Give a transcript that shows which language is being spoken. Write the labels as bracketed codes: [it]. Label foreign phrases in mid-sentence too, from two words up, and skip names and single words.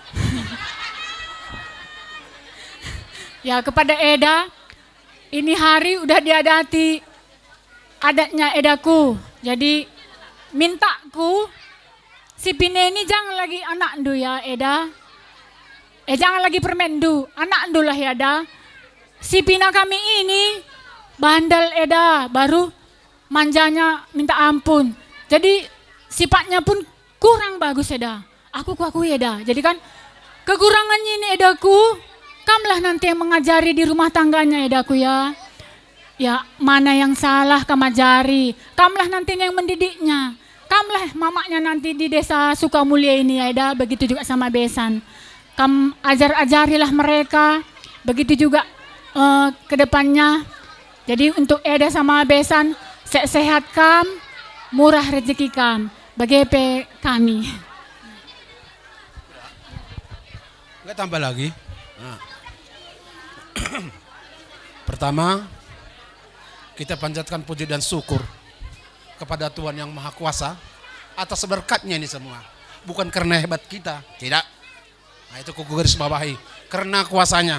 [id] Ya kepada Eda, ini hari udah diadati adatnya Edaku, jadi mintaku si Pine ini jangan lagi anak ndu ya Eda. Jangan lagi permendu, anak ndu lah ya Eda. Si Pina kami ini bandel Eda, baru manjanya minta ampun. Jadi sifatnya pun kurang bagus Eda. Aku Eda. Jadi kan kekurangannya ini Edaku, kamlah nanti yang mengajari di rumah tangganya Edaku ya. Ya mana yang salah kam ajari, kamlah nanti yang mendidiknya. Kamlah mamanya nanti di desa Sukamulia ini ya Eda, begitu juga sama Besan. Kam ajar-ajarilah mereka, begitu juga ke depannya. Jadi untuk Eda sama Besan, sehat kam, murah rezeki kam, bagi kami. Enggak tambah lagi. Nah. Pertama, kita panjatkan puji dan syukur kepada Tuhan yang Maha Kuasa atas berkatnya ini semua. Bukan karena hebat kita, tidak. Nah itu kuku garis bawahi, karena kuasanya.